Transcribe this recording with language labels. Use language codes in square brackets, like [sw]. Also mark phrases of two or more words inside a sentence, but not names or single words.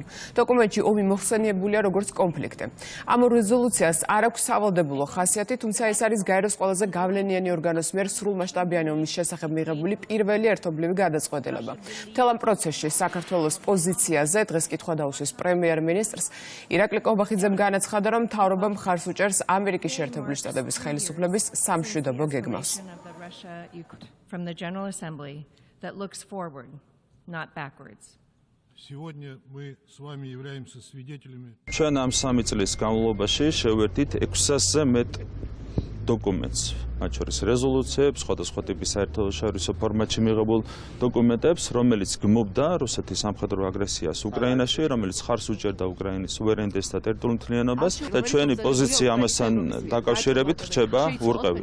[ka] დოკუმენტში ომი მოხსენიებულია როგორც კონფლიქტი. ამ რეზოლუციას არ აქვს სავალდებულო ხასიათი, თუმცა ეს არის გაეროს ყველაზე გავლენიანი ორგანოს მიერ სრულმასშტაბიანი ომის შესახებ მიღებული პირველი ერთობლივი გადაწყვეტილება. მთელ ამ პროცესში საქართველოს პოზიციაზე დღეს კითხვა დაუსვეს პრემიერ-მინისტრს. ირაკლი კობახიძემ განაცხადა, რომ მთავრობა მხარს უჭერს ამერიკის შეერთებული შტატების ხელისუფლების სამშვიდობო გეგმას. [en] Not backwards. [ru] Сегодня мы с вами являемся свидетелями. [ka] ჩვენ ამ 3 წლის განმავლობაში შევერთით 600-ზე მეტ დოკუმენტს, მათ შორის რეზოლუციებს, სხვადასხვა ტიპის საერთაშორისო ფორმატში მიღებულ დოკუმენტებს, რომელიც გმობდა რუსეთის სამხედრო აგრესიას უკრაინაში, რომელიც ხარს უჭერდა უკრაინის სუვერენიტეტს და ტერიტორიულ მთლიანობას და ჩვენი პოზიცია ამასთან დაკავშირებით რჩება ურყევი.